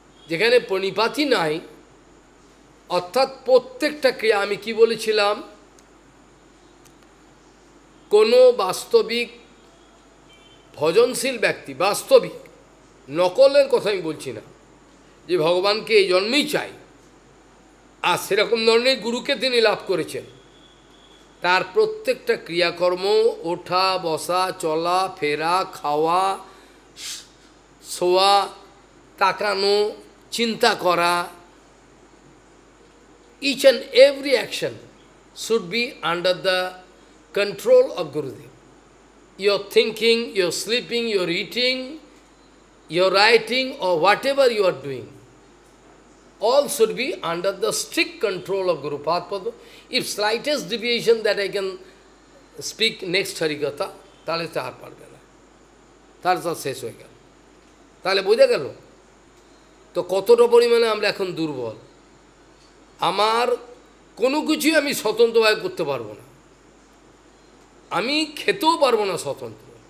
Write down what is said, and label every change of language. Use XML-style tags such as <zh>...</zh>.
<bn>যেখানে পরিপাতই নাই, অর্থাৎ প্রত্যেকটা ক্রিয়া, আমি কি বলেছিলাম, কোনো বাস্তবিক ভজনশীল ব্যক্তি, বাস্তবিক, নকলের কথা আমি বলছি না, যে ভগবানকে এই জন্মেই চাই, আর সেরকম ধরনের গুরুকে তিনি লাভ করেছেন, তার প্রত্যেকটা ক্রিয়াকর্ম, ওঠা বসা, চলা ফেরা, খাওয়া, শোয়া, তাকানো, চিন্তা করা,</bn> <en>each and every action should be under the control of Gurudev. Your thinking, your sleeping, your eating, your writing, or whatever you are doing, all should be under the strict control of Guru Padma. If slightest deviation that I can speak next Harikatha,</en> <bn>তাহলে তা আর পারবে না, তার তা শেষ হয়ে গেল। তাহলে বোঝা গেল তো কতটা পরিমাণে আমরা এখন দুর্বল। আমার কোনো কিছুই আমি স্বতন্ত্রভাবে করতে পারবো না, আমি খেতেও পারবো না স্বতন্ত্র।</bn>